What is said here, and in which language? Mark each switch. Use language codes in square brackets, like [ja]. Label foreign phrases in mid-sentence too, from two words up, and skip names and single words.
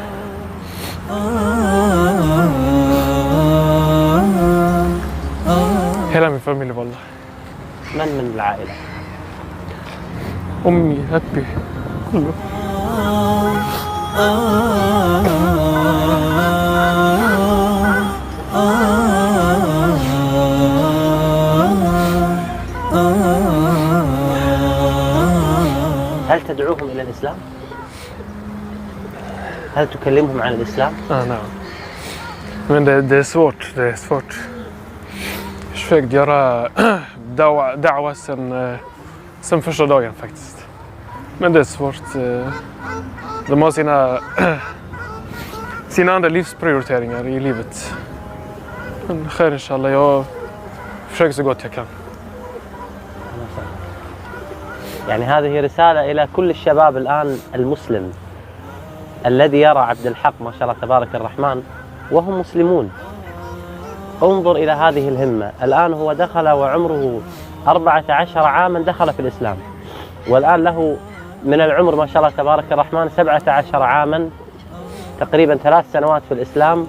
[sv] Hela min familj والله. [ar] من العائلة؟ أمي أبي كله. هل تدعوهم إلى الإسلام؟ هل تكلمهم عن الإسلام؟ نعم. [sv] Men det är svårt. Jag har försökt göra da'wa sen första dagen faktiskt. Men det är svårt. De har sina andra livsprioriteringar i livet. Men [ar] خير إن شاء الله, [sv] jag försöker så gott jag kan. [ar] يعني هذه رسالة إلى كل الشباب الآن المسلم الذي يرى عبد الحق ما شاء الله تبارك الرحمن وهم مسلمون. انظر إلى هذه الهمة. الآن هو دخل وعمره 14 عاما دخل في الإسلام، والآن له من العمر ما شاء الله تبارك الرحمن 17 عاما، تقريبا 3 سنوات في الإسلام.